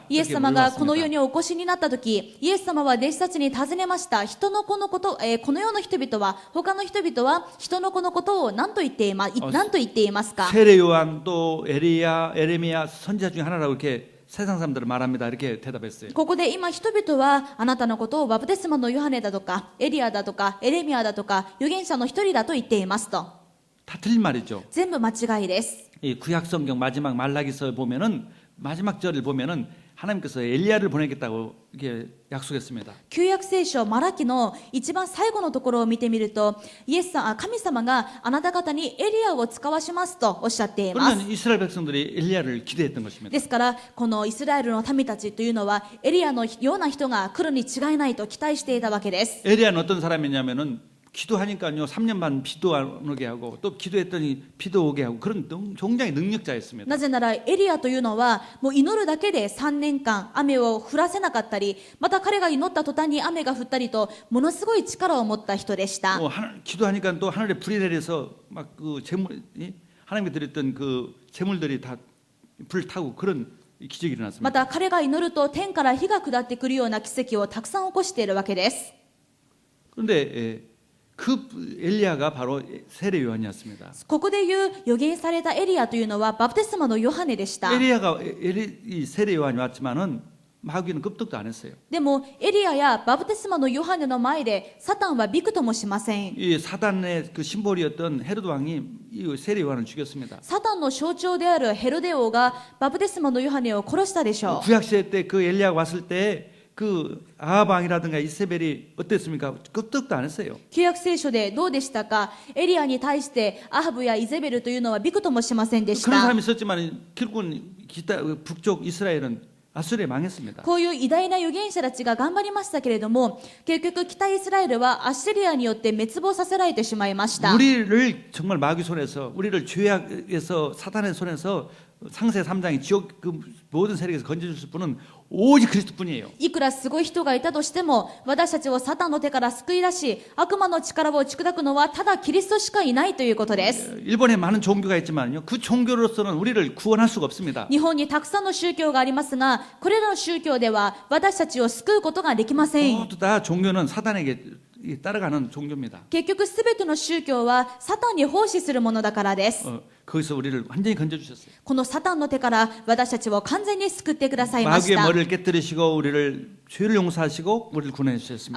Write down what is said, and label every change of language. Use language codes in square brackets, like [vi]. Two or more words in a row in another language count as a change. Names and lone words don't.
[ja] イエス様がこの世にお越しになった時、イエス様は弟子たちに尋ねました。人の子のこと、この世の人々は、他の人々は人の子のことを何と言っていますか。 [ko] 세례 요한 또 에리야, 에레미야 선지자 중에 하나라고 이렇게 세상 사람들은 말합니다. 이렇게 대답했어요. [ja] ここで今人々はあなたのことをバプテスマのヨハネだとか、エリアだとか、エレミアだとか、預言者の一人だと言っていますと。 [ko] 다 틀린 말이죠. [ja] 全部間違いです。 [ko] 이 구약 성경 마지막 말라기서 보면은 마지막 절을 보면은 하나님께서 엘리야를 보내겠다고 이렇게 약속했습니다. [ja] 旧約聖書マラキの一番最後のところを見てみると、神様があなた方にエリアを使わしますとおっしゃっています。 [ko] 그러면 이스라엘 백성들이 엘리야를 기대했던 것입니다. [ja] ですからこのイスラエルの民たちというのはエリアのような人が来るに違いないと期待していたわけです。 [ko] 엘리야는 어떤 사람이냐면은 기도하니까요 3년 반 비도 안 오게 하고 또 기도했더니 비도 오게 하고 그런 굉장히 능력자였습니다. [ja] なぜならエリアというのはもう祈るだけで3年間雨を降らせなかったり、また彼が祈った途端に雨が降ったりとものすごい力を持った人でした。 [ko] 기도하니까 또 하늘에 불이 내려서 막 그 하나님께 드렸던 그 재물들이 다 불 타고 그런 기적이 일어났습니다. [ja] また彼が祈ると天から火が下ってくるような奇跡をたくさん起こしているわけです。 [ko] 그런데 그 엘리야가 바로 세례 요한이었습니다. [ja] ここで言う預言されたエリアというのはバプテスマのヨハネでした。 [ko] 엘리야가 이 세례 요한이 왔지만은 마귀는 급득도 안 했어요. [ja] でもエリアやバプテスマのヨハネの前でサタンはびくともしません。 [ko] 이 사단의 그 심볼이었던 헤로드 왕이 이 세례 요한을 죽였습니다. [ja] サタンの象徴であるヘロデ王がバプテスマのヨハネを殺したでしょう。 [ko] 구약 시대 때 그 엘리야가 왔을 때 그 아합 왕이라든가 이세벨이 어땠습니까? 급득도 안 했어요. [ja] 旧約聖書でどうでしたか。エリアに対してアハブやイゼベルというのはびくともしませんでし [ko] 그런 [ja] た。 [ko] 사람이 있었지만 결국은 북쪽 이스라엘은 아수르에 망했습니다. [ja] こういう偉大な預言者たちが頑張りましたけれども、結局北イスラエルはアッシリアによって滅亡させられてしまいました。 [ko] 우리를 정말 마귀 손에서 우리를 죄악에서 사단의 손에서 상세 3장의 지옥 그 모든 세력에서 건져줄 분은 오직 그리스도뿐이에요. [ja] いくらすごい人がいたとしても、私たちをサタンの手から救い出し、悪魔の力を打ち砕くのはただキリストしかいないということです。 [ko] 일본에 많은 종교가 있지만요, 그 종교로서는 우리를 구원할 수가 없습니다. [ja] 日本にたくさんの宗教がありますが、これらの宗教では私たちを救うことができません。 [ko] 모두 다 종교는 사단에게 따라가는 종교입니다. [ja] 結局すべての宗教はサタンに奉仕するものだからです。 [ko] 거기서 우리를 완전히 건져주셨어요. [ja] このサタンの手から私たちを完全に救ってくださいまし [ko] 마귀의 [ja] た。 [ko] 머리를 깨뜨리시고 우리를 죄를 용서하시고 우리를 구원해 주셨습니다.